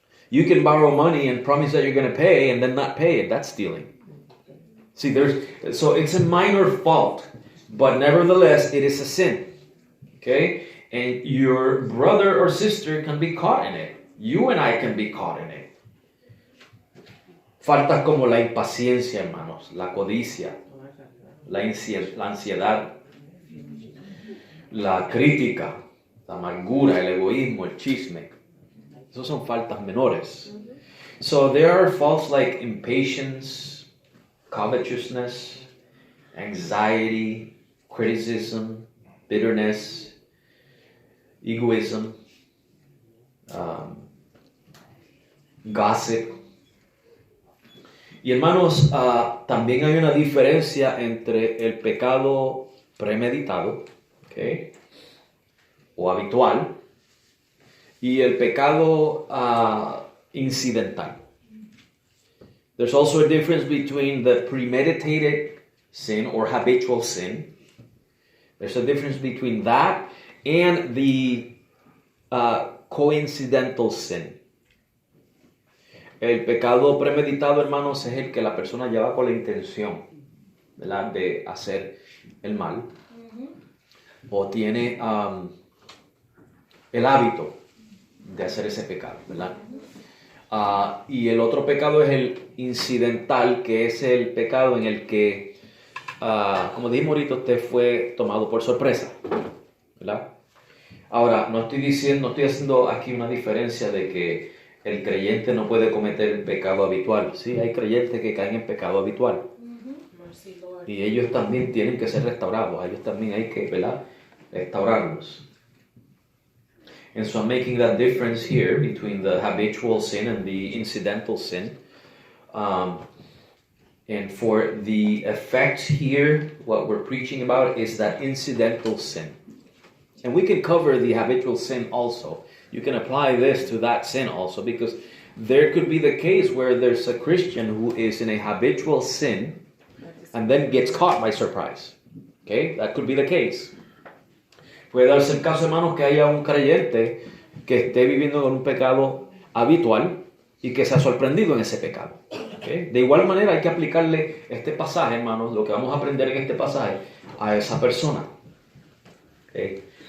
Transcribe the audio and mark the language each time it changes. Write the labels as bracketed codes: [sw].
[en] You can borrow money and promise that you're going to pay and then not pay it. That's stealing. See, so it's a minor fault, but nevertheless, it is a sin. Okay? And your brother or sister can be caught in it. You and I can be caught in it. [es] Faltas como la impaciencia, hermanos, la codicia, la ansiedad, la crítica, la amargura, el egoísmo, el chisme. Esos son faltas menores. [en] So there are faults like impatience, covetousness, anxiety, criticism, bitterness, egoism, gossip. [es] Y hermanos, también hay una diferencia entre el pecado premeditado, ¿okay?, o habitual, y el pecado incidental. [en] There's also a difference between the premeditated sin or habitual sin. There's a difference between that and the coincidental sin. [es] El pecado premeditado, hermanos, es el que la persona lleva con la intención, ¿verdad?, de hacer el mal. O tiene el hábito de hacer ese pecado, ¿verdad? Y el otro pecado es el incidental, que es el pecado en el que, como dijimos ahorita, usted fue tomado por sorpresa, ¿verdad? Ahora, no estoy haciendo aquí una diferencia de que el creyente no puede cometer el pecado habitual. Sí, hay creyentes que caen en pecado habitual. [en] Mercy, Lord. [es] Y ellos también tienen que ser restaurados. A ellos también hay que, ¿verdad?, restaurarlos. [en] And so I'm making that difference here between the habitual sin and the incidental sin. And for the effect here, what we're preaching about is that incidental sin. And we can cover the habitual sin also. You can apply this to that sin also, because there could be the case where there's a Christian who is in a habitual sin and then gets caught by surprise. Okay, that could be the case. [es] Puede darse el caso, hermanos, que haya un creyente que esté viviendo con un pecado habitual y que sea sorprendido en ese pecado. ¿Okay? De igual manera hay que aplicarle este pasaje, hermanos, lo que vamos a aprender en este pasaje, a esa persona. ¿Okay?